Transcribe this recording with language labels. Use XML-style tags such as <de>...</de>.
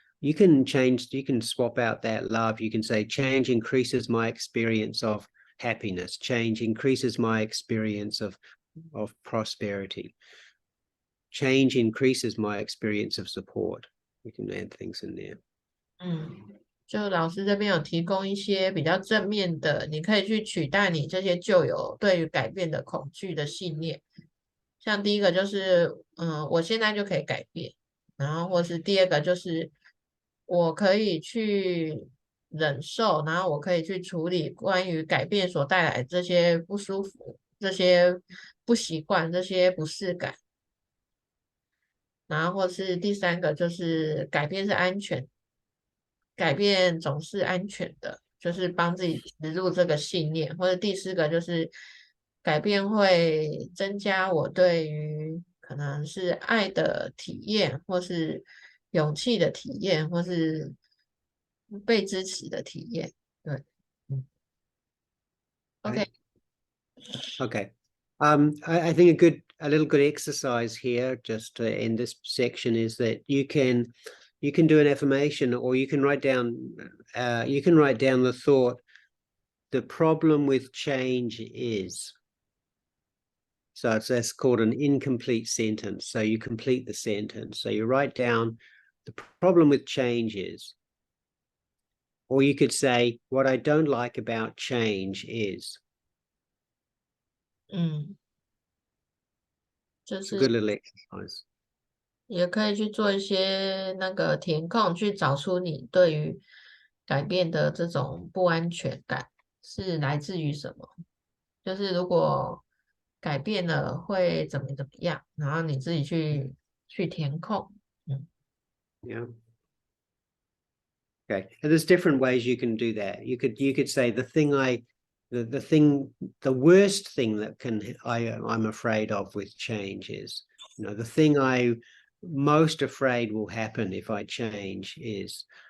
<en>You can change, you can swap out that love. You can say change increases my experience of happiness. Change increases my experience of prosperity. Change increases my experience of support. We can add things in there.</en> <zh>就老师这边有提供一些比较正面的，你可以去取代你这些旧有对于改变的恐惧的信念。像第一个就是，我现在就可以改变，然后或是第二个就是我可以去忍受，然后我可以去处理关于改变所带来的这些不舒服、这些不习惯、这些不适感。然后或是第三个就是改变是安全，改变总是安全的，就是帮自己植入这个信念。或者第四个就是改变会增加我对于可能是爱的体验，或是勇气的体验，或是被支持的体验。对，OK。</zh> <en>Okay. I think a little good exercise here, just in this section, is that you can do an affirmation, or you can write down the thought, the problem with change is. So that's called an incomplete sentence. So you complete the sentence. So you write down the problem with change is. Or you could say, what I don't like about change is.</en> <zh>就</zh> <en>It's a good</en> <zh>是</zh> <en>little exercise.</en> <zh>也可以去做一些那个填空，去找出你对于改变的这种不安全感是来自于什么。就是如果改变了会怎么样，然后你自己去填空。</zh> <en>Yeah. Okay. And there's different ways you can do that. You could say the worst thing that I'm afraid of with change is, the thing I most afraid will happen if I change is.</en>